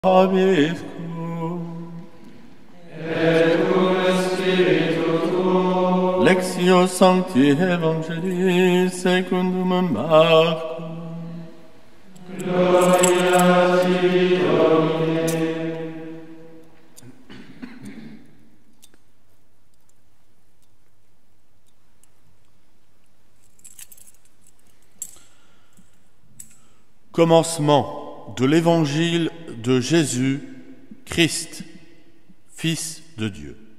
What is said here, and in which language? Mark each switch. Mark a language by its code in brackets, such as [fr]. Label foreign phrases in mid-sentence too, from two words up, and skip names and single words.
[la] Vobiscum. Et cum spiritu tuo. Lectio Sancti Evangelii secundum Marcum. Gloria a ti, Domine. [fr] Commencement de l'Évangile de Jésus Christ, Fils de Dieu.